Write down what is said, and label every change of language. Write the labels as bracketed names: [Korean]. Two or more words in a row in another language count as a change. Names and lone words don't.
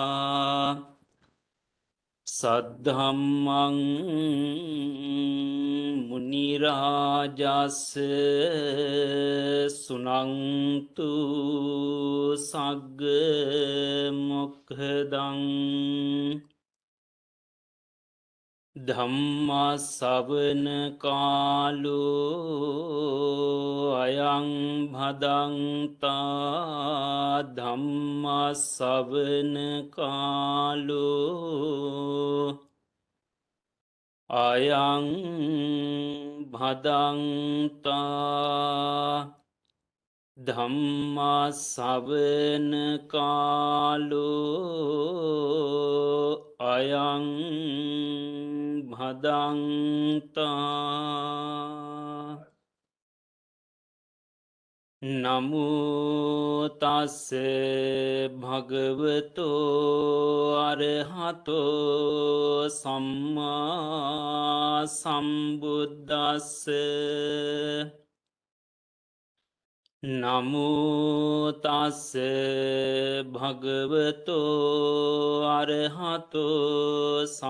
[Pali] सद्धम्मं मुनिराजस्य सुनन्तु सग्ग मोक्खदं ධම්මස්සවන කාලෝ අයං භදන්තා ධම්මස්සවන කාලෝ අයං භදන්තා ධම්මස්සවන කාලෝ අයං භදන්තා නමුතස්ස භගවතෝ අරහතෝ සම්මා සම්බුද්දස්ස නමුතස්ස භගවතෝ අරහතෝ